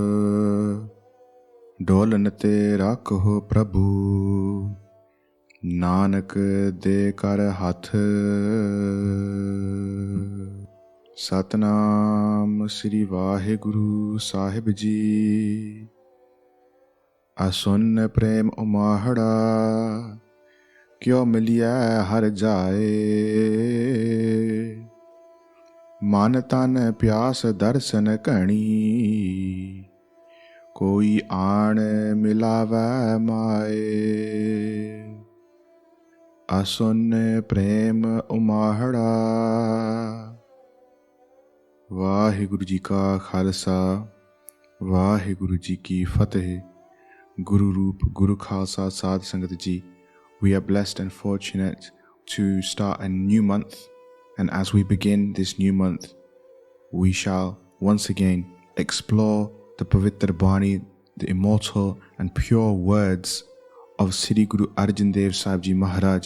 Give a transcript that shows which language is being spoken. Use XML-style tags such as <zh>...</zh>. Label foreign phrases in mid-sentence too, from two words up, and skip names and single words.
<pa>ਡੋਲਨ ਤੇ ਰਾਖੋ ਪ੍ਰਭੂ, ਨਾਨਕ ਦੇ ਕਰ ਹੱਥ। ਸਤਨਾਮ ਸ੍ਰੀ ਵਾਹਿਗੁਰੂ ਸਾਹਿਬ ਜੀ। ਅਸੁਨ ਪ੍ਰੇਮ ਉਮਾਹੜਾ, ਕਿਉਂ ਮਿਲਿਆ ਹਰ ਜਾਏ। ਮਨ ਤਨ ਪਿਆਸ ਦਰਸ਼ਨ ਕਣੀ, ਕੋਈ ਆਣ ਮਿਲਾਵੈ ਮਾਏ। ਅਸੁਨ ਪ੍ਰੇਮ ਉਮਾਹੜਾ। ਵਾਹਿਗੁਰੂ ਜੀ ਕਾ ਖਾਲਸਾ, ਵਾਹਿਗੁਰੂ ਜੀ ਕੀ ਫਤਹਿ। ਗੁਰੂ ਰੂਪ, ਗੁਰੂ ਖਾਲਸਾ, ਸਾਧ ਸੰਗਤ ਜੀ.</pa> <en>We are blessed and fortunate to start a new month, and as we begin this new month, we shall once again explore the</en> <pa>ਪਵਿੱਤਰ ਬਾਣੀ,</pa> <en>the immortal and pure words of Sri Guru Arjan Dev Ji Maharaj.</en>